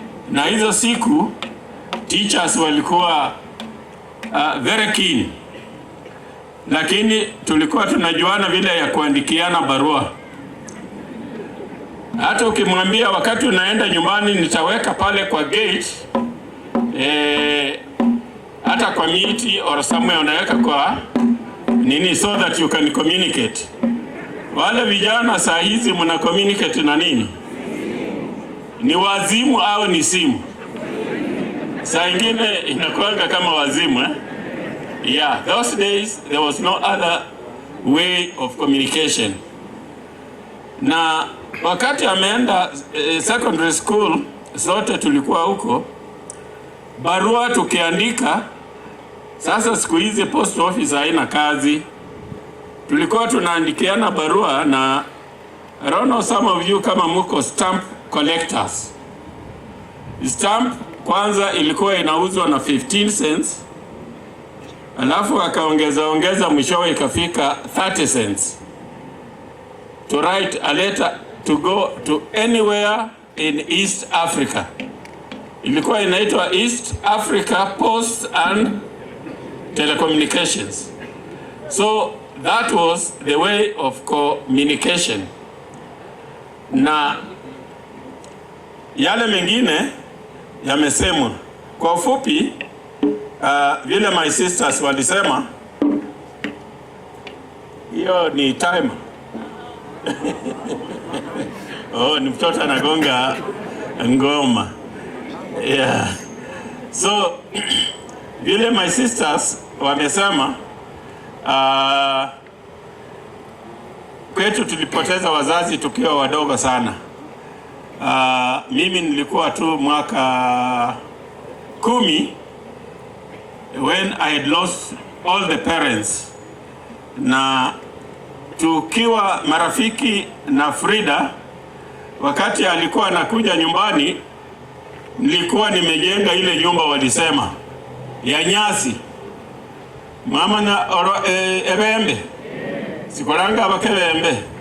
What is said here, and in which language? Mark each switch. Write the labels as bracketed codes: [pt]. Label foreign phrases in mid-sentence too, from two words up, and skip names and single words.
[sw] Na hizo siku teachers walikuwa, uh, [en] very keen, [sw] lakini tulikuwa tunajuana vile ya kuandikiana barua. Hata ukimwambia, "Wakati unaenda nyumbani, nitaweka pale kwa gate," eh, Hata kwa miti or somewhere unaweka kwa nini [en] so that you can communicate. [sw] Wale vijana saa hizi mna communicate na nini? Ni wazimu au ni simu? Saa ingine inakuanga kama wazimu, eh? [en] Yeah, those days there was no other way of communication. [sw] Na wakati ameenda, eh, [en] secondary school, [sw] sote tulikuwa huko, barua tukiandika, sasa siku hizi [en] post office [sw] haina kazi. Tulikuwa tunaandikiana barua na, [en] I don't know some of you [sw] kama muko [en] stamp collectors. [sw] Stamp kwanza ilikuwa inauzwa na [en] fifteen cents, [sw] alafu akaongeza ongeza, mwishowe ikafika [en] thirty cents. To write a letter to go to anywhere in East Africa. [sw] Ilikuwa inaitwa East Africa Post and Telecommunications. [en] So that was the way of communication. [sw] Na yale mengine yamesemwa. Kwa ufupi, uh, vile [en] my sisters [sw] walisema, hiyo ni timer. Oh, ni mtoto anagonga ngoma. Yeah. So, vile [en] my sisters [sw] wamesema, uh, kwetu tulipoteza wazazi tukiwa wadogo sana. Uh, mimi nilikuwa tu mwaka kumi [en] when I had lost all the parents. [sw] Na tukiwa marafiki na Frida, wakati alikuwa anakuja nyumbani, nilikuwa nimejenga ile nyumba walisema, ya nyasi. Mama na oro-, eh, ebembe. Sikolanga abakebembe.